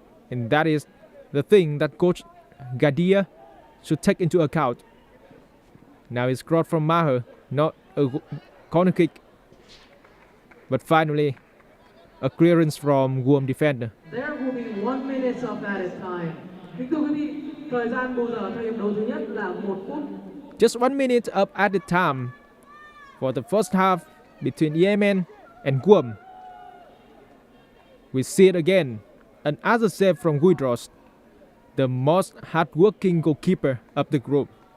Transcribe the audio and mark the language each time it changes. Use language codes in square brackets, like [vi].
[en] And that is the thing that Coach Gadia should take into account. Now it's crossed from Maher, not a corner kick, but finally a clearance from Guam defender. There will be 1 minute of added time. [vi] Kính thưa quý vị, thời gian bù giờ theo hiệp đấu thứ nhất là 1 phút. [en] Just 1 minute of added time for the first half between Yemen and Guam. We see it again. Another save from Gudros, the most hardworking goalkeeper of the group.